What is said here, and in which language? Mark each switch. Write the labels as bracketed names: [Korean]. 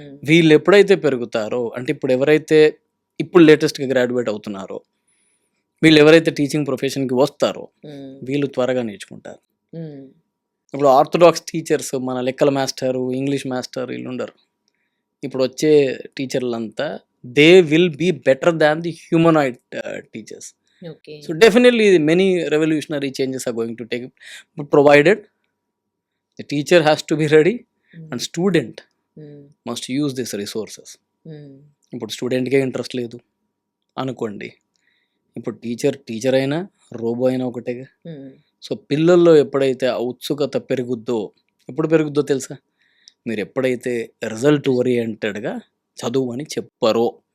[Telugu] వీళ్ళు ఎప్పుడైతే పెరుగుతారో, అంటే ఇప్పుడు ఎవరైతే ఇప్పుడు లేటెస్ట్గా గ్రాడ్యుయేట్ అవుతున్నారో, వీళ్ళు ఎవరైతే టీచింగ్ ప్రొఫెషన్కి వస్తారో వీళ్ళు త్వరగా నేర్చుకుంటారు. ఇప్పుడు ఆర్థోడాక్స్ టీచర్స్, మన లెక్కల మాస్టరు, ఇంగ్లీష్ మాస్టర్ వీళ్ళు ఉండరు. ఇప్పుడు వచ్చే టీచర్లంతా [English] They will be better than the humanoid teachers. So definitely many revolutionary changes are going to take, provided the teacher has to be ready and student must use these resources. [Telugu] ఇప్పుడు స్టూడెంట్కే interest లేదు అనుకోండి, ఇప్పుడు teacher అయినా robo అయినా ఒకటేగా. So పిల్లల్లో ఎప్పుడైతే ఆ ఉత్సుకత పెరుగుద్దో, ఎప్పుడు పెరుగుద్దో తెలుసా? మీరు ఎప్పుడైతే రిజల్ట్ ఓరియంటెడ్గా చదువు అని చెప్పరో.